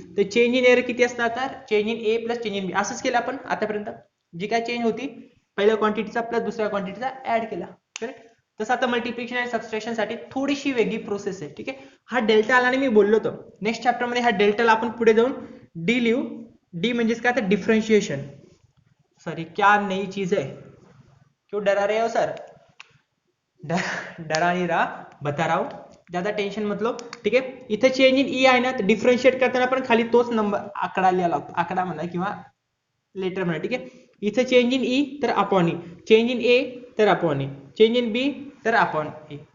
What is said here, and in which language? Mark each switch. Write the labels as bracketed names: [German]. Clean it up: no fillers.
[Marathi] तर change in error किती असणार तर change in A plus change in B असंच केलं आपण आतापर्यंत. जी काय चेंज होती पहिल्या क्वांटिटीचा प्लस दुसऱ्या क्वांटिटीचा ऍड केला. करेक्ट. तसं आता मल्टिप्लिकेशन आणि सबस्ट्रॅक्शन साठी थोडीशी वेगळी प्रोसेस आहे. ठीक आहे. हा डेल्टा आला आणि मी बोललो होतो नेक्स्ट चॅप्टर मध्ये हा डेल्टाला आपण पुढे जाऊन डी लिहू. डी म्हणजेच काय तर डिफरन्शिएशन. [Hindi] सॉरी क्या नई चीज है, क्यों डरा रहे हो सर. डरा नहीं रहा बता रहा हूं, ज्यादा टेन्शन मत लो. [Marathi] ठीक आहे. इथे चेंज इन ई आहे ना तर डिफरन्शिएट करताना पण खाली तोच नंबर आकडा लिहा लागतो. आकडा म्हणा किंवा लेटर म्हणा. ठीक आहे. इथे चेंज इन ई तर अपॉन ई, चेंज इन ए तर upon A, change in B तर अपॉन ए.